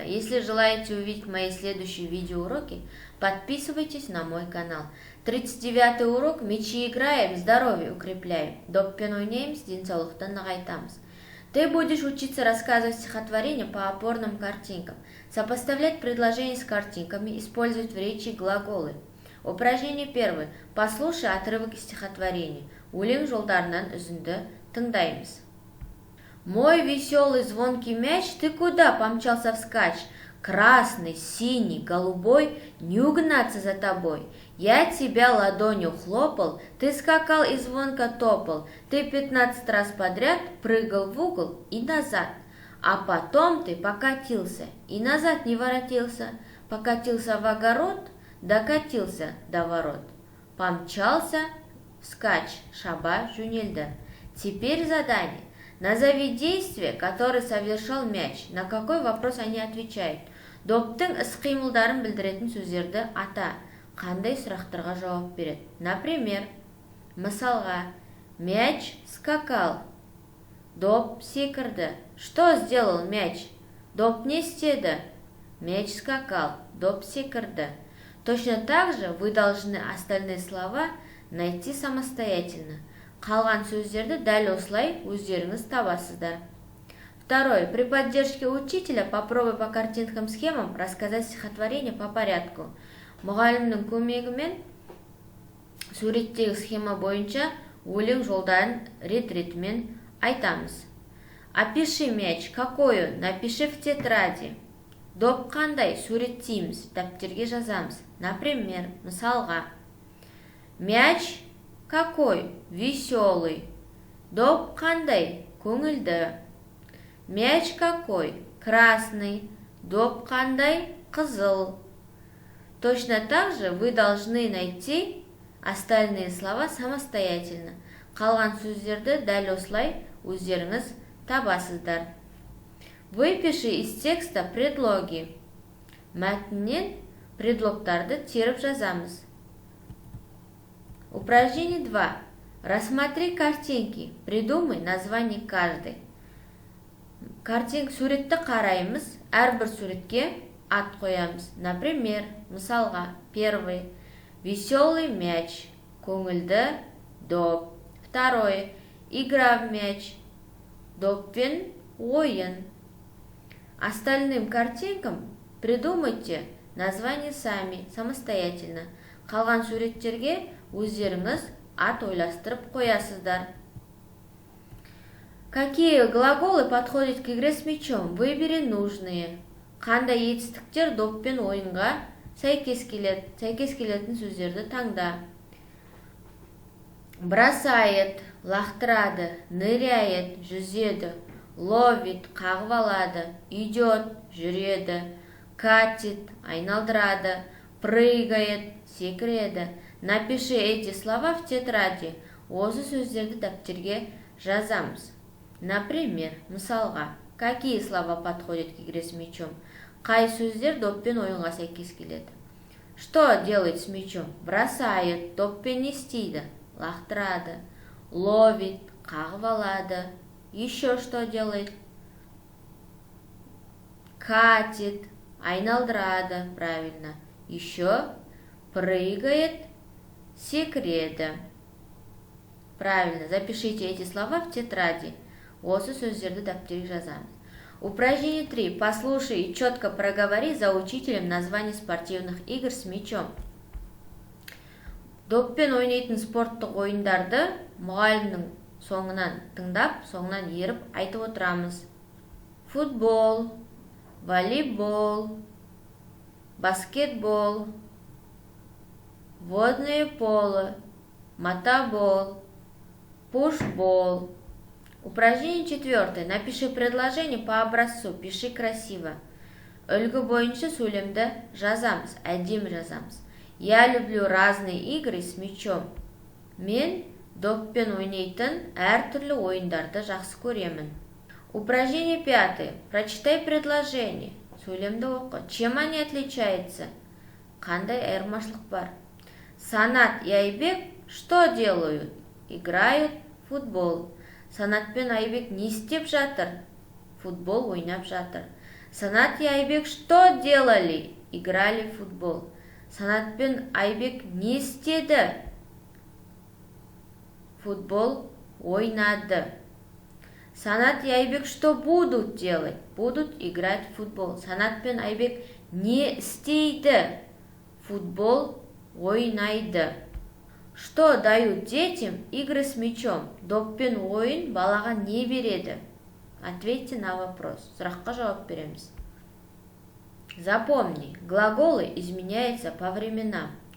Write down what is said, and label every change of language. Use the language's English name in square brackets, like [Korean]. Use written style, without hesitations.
[Russian] Если желаете увидеть мои следующие видеоуроки, подписывайтесь на мой канал. 39-й урок «Мячи играем, здоровье укрепляем». [Kazakh] Доппен ойнаймыз, денсаулықтан нығайтамыз. [Russian] Ты будешь учиться рассказывать стихотворения по опорным картинкам, сопоставлять предложения с картинками, использовать в речи глаголы. Упражнение первое. Послушай отрывок из стихотворения. [Kazakh] Өлең жолдарынан үзінді тыңдаймыз. [Russian] Мой веселый звонкий мяч, ты куда помчался вскачь? Красный, синий, голубой, не угнаться за тобой. Я тебя ладонью хлопал, ты скакал и звонко топал. Ты 15 раз подряд прыгал в угол и назад. А потом ты покатился и назад не воротился. Покатился в огород, докатился до ворот. Помчался вскачь, [Kazakh] шаба жөнелді. [Russian] Теперь задание. Назови действие, которое совершал мяч. На какой вопрос они отвечают? [Kazakh] Доптың іс-қимылдарын білдіретін сөздерді ата. Қандай сұрақтарға жауап береді? [Russian] Например, [Kazakh] мысалға, [Russian] мяч скакал. [Kazakh] Доп секірді. [Russian] Что сделал мяч? [Kazakh] Доп не істеді. [Russian] Мяч скакал. [Kazakh] Доп секірді. [Russian] Точно так же вы должны остальные слова найти самостоятельно. [Kazakh] Қалған сөздерді дәл осылай өздеріңіз табасыздар. [Russian] Второе. При поддержке учителя попробуй по картинкам-схемам рассказать стихотворение по порядку. [Kazakh] Мұғалімнің көмегімен суреттегі схема бойынша өлең жолдарын рет-ретімен айтамыз. [Russian] Опиши мяч. Какой он? Напиши в тетради. [Kazakh] Доп қандай? Суреттейміз. Дәптерге жазамыз. [Russian] Например, [Kazakh] мысалға. [Russian] Мяч какой? Веселый. [Kazakh] Доп қандай? Көңілді. [Russian] Мяч какой? Красный. [Kazakh] Доп қандай? Қызыл. [Russian] Точно так же вы должны найти остальные слова самостоятельно. [Kazakh] Қалған сөздерді дәл осылай өздеріңіз табасыздар. [Russian] Выпиши из текста предлоги. [Kazakh] Мәтіннен предлогтарды теріп жазамыз. [Russian] Упражнение 2. Рассмотри картинки. Придумай название каждой. [Kazakh] Суретті қараймыз, әрбір суретке ат қоямыз. [Russian] Например, [Kazakh] мысалға, [Russian] первый. Веселый мяч. [Kazakh] Көңілді доп. [Russian] Второе. Игра в мяч. [Kazakh] Доппен ойын. [Russian] Остальным картинкам придумайте название сами, самостоятельно. [Kazakh] Қалған суреттерге өздеріңіз ат ойластырып қоясыздар. [Russian] Какие глаголы подходят к игре с мячом? Выбери нужные. [Kazakh] Қандай етістіктер доппен ойынға сәйкес келетін сөздерді таңда. [Russian] Бросает, [Kazakh] лақтырады, [Russian] ныряет, [Kazakh] жүзеді, [Russian] ловит, [Kazakh] қағып алады, [Russian] идет, [Kazakh] жүреді, [Russian] катит, [Kazakh] айналдырады, [Russian] прыгает, [Kazakh] секіреді. [Russian] Напиши эти слова в тетради. [Kazakh] Осы сөздерді дәптерге жазамыз. [Russian] Например, [Kazakh] мысалға, [Russian] какие слова подходят к игре с мячом? [Kazakh] Қай сөздер доппен ойынға сәйкес келеді? [Russian] Что делает с мячом? Бросает, [Kazakh] доппен не істейді, лақтырады, [Russian] ловит, [Kazakh] қағып алады. [Russian] Еще что делает? Катит, [Kazakh] айналдырады, [Russian] правильно. Еще прыгает, [Kazakh] секіреді. [Russian] Правильно, запишите эти слова в тетради. [Kazakh] Осы сөздерді дәптерге жазамыз. [Russian] Упражнение 3. Послушай и четко проговори за учителем название спортивных игр с мячом. [Kazakh] Доппен ойнайтын спорттық ойындарды мұғалімнің соңынан тыңдап, соңынан еріп айтып отырамыз. [Russian] Футбол, волейбол, баскетбол, водное поло, мотобол, пушбол. Упражнение 4. Напиши предложение по образцу, пиши красиво. [Kazakh] Үлгі бойынша сөйлемді жазамыз, әдемі жазамыз. [Russian] Я люблю разные игры с мячом. [Kazakh] Мен доппен ойнайтын әртүрлі ойындарды жақсы көремін. [Russian] Упражнение 5. Прочитай предложение. [Kazakh] Сөйлемді оқы. [Russian] Чем они отличаются? [Kazakh] Қандай айырмашылық бар? [Russian] Санат и Айбек что делают? Играют в футбол. [Kazakh] Санат пен Айбек не істеп жатыр? футбол ойнап жатыр. [Russian] Санат и Айбек что делали? Играли в футбол. [Kazakh] Санат пен Айбек не істеді? Футбол ойнады. [Russian] Санат и Айбек что будут делать? Будут играть в футбол. [Kazakh] Санат пен Айбек не істейді? Футбол ойнайды. [Russian] Что дают детям игры с мячом? [Kazakh] Доп пен ойын балаға не береді? [Russian] Ответьте на вопрос. [Kazakh] Сұраққа жауап береміз. [Russian] Запомни, глаголы изменяются по временам.